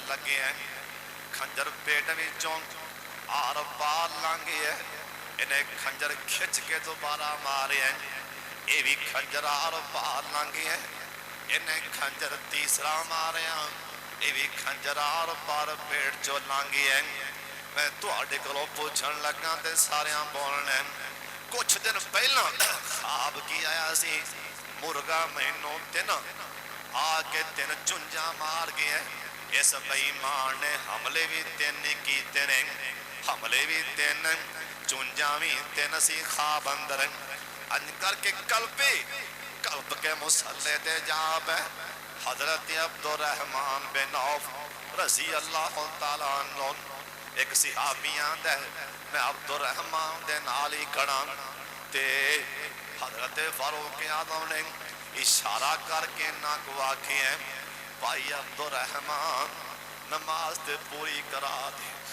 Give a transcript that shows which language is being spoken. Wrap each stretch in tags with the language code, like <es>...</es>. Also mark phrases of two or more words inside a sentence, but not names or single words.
<pa>ਲੱਗੇ ਹੈ ਖੰਜਰ ਪੇਟ ਵਿੱਚੋਂ ਆਰ ਪਾਰ ਲੰਘਿਆ ਇਹਨੇ ਖੰਜਰ ਖਿੱਚ ਕੇ ਦੁਬਾਰਾ ਮਾਰਿਆ ਇਹ ਵੀ ਖੰਜਰ ਆਰ ਪਾਰ ਲੰਘਿਆ ਇਹਨੇ ਖੰਜਰ ਤੀਸਰਾ ਮਾਰਿਆ ਇਹ ਵੀ ਖੰਜਰ ਆਰ ਪਾਰ ਪੇਟ ਚੋਂ ਲੰਘਿਆ ਮੈਂ ਤੁਹਾਡੇ ਕੋਲੋਂ ਪੁੱਛਣ ਲੱਗਾ ਤੇ ਸਾਰਿਆਂ ਬੋਲਣਾ ਕੁਛ ਦਿਨ ਪਹਿਲਾਂ ਖਾਬ ਕੀ ਆਇਆ ਸੀ ਮੁਰਗਾ ਮੈਨੂੰ ਤਿੰਨ ਆ ਕੇ ਤਿੰਨ ਚੁੰਝਾਂ ਮਾਰ ਗਿਆ ਇਸ ਬੇਈਮਾਨ ਨੇ ਹਮਲੇ ਵੀ ਤਿੰਨ ਕੀਤੇ ਨੇ ਹਮਲੇ ਵੀ ਤਿੰਨ ਚੁੰਝਾਂ ਵੀ ਤਿੰਨ ਸੀ ਖਾਬ ਅੰਦਰ ਅੰਜ ਕਰਕੇ ਕਲਬ ਕੇ ਮੁਸੱਲੇ ਤੇ ਜਾਬ ਹੈ ਹਜ਼ਰਤ ਅਬਦੁੱਰਹਿਮਾਨ ਬਿਨ ਔਫ</pa> <ar>رضي الله تعالى عنه</ar> <pa>ਏਕ ਸਹਾਬੀ ਆਂਦਾ ਹੈ ਮੈਂ ਅਬਦੁੱਰਹਿਮਾਨ ਦੇ ਨਾਲ ਹੀ ਖੜਾ ਤੇ ਹਜ਼ਰਤ ਫ਼ਾਰੂਕ ਆਜ਼ਮ ਨੇ ਇਸ਼ਾਰਾ ਕਰਕੇ ਨਾ ਕੋ ਆਖੇ ਹੈ ਭਾਈ ਅਬਦੁੱਰਹਿਮਾਨ ਨਮਾਜ਼ ਤੇ ਪੂਰੀ ਕਰਾ ਦੇ</pa>